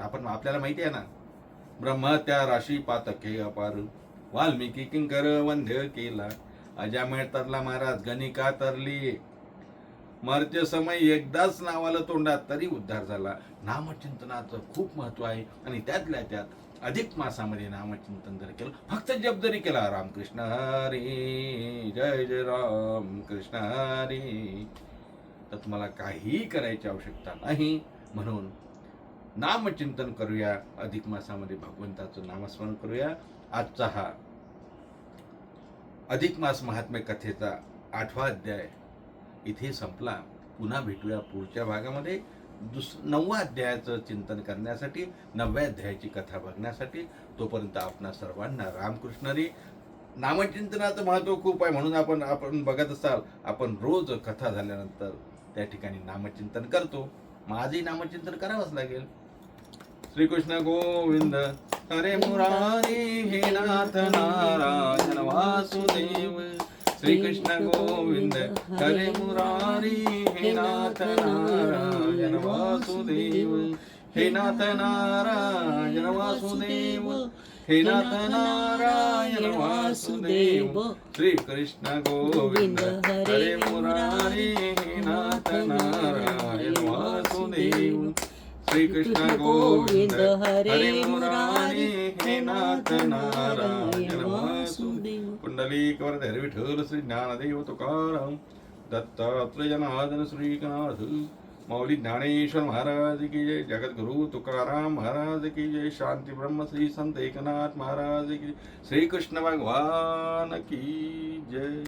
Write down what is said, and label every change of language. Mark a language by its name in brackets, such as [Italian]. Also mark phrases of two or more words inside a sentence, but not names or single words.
[Marathi] आपल्याला माहिती आहे ना, ब्रह्म त्या राशी पातके अपार, वाल्मिकी किंकर वंद्य केला, अजामेळ तरला महाराज, गणिका तरली, मर्त्य समय एकदाच नावाला तोंडात तरी उद्धार झाला. नामचिंतनाचं खूप महत्व आहे आणि त्यातल्या त्यात अधिक मासामध्ये नामचिंतन जर केलं, फक्त जप जरी केला, रामकृष्ण हरी, जय जय राम कृष्ण हरी, तर तुम्हाला काहीही करायची आवश्यकता नाही. म्हणून नामचिंतन करूया, अधिक मासामध्ये भगवंताचं नामस्मरण करूया. आजचा हा अधिक मास महात्म्य कथेचा 8वा अध्याय इथे संपला. पुन्हा भेटूया पुढच्या भागामध्ये 9व्या अध्यायाचं चिंतन करण्यासाठी, 9व्या अध्यायाची कथा बघण्यासाठी. तोपर्यंत आपणा सर्वांना रामकृष्ण हरी. नामचिंतनाचं महत्व खूप आहे म्हणून आपण बघत असाल, आपण रोज कथा झाल्यानंतर त्या ठिकाणी नामचिंतन करतो. माझंही नामचिंतन करावंच लागेल. [Sanskrit] श्रीकृष्ण गोविंद हरे मुरारी, हे नाथ नारायण वासुदेव. श्रीकृष्ण गोविंद हरे मुरारी, हे नाथ नारायण वासुदेव, हे नाथ नारायण वासुदेव, हे नाथ नारायण वासुदेव श्री कृष्ण गोविंद हरे मुरारी हे नाथ नारायण वासुदेव श्री कृष्ण गोविंद हरे मुरारी हे नाथ नारायण वासुदेव पुंडलिक वरद हरे विठ्ठल श्री ज्ञानदेव तुकाराम दत्तात्रेय जनार्दन श्री एकनाथ मौली ज्ञानेश्वर महाराज की जय जगद्गुरु तुकाराम महाराज की जय शांति ब्रह्म श्री संत एकनाथ महाराज की जय श्री कृष्ण भगवान की जय।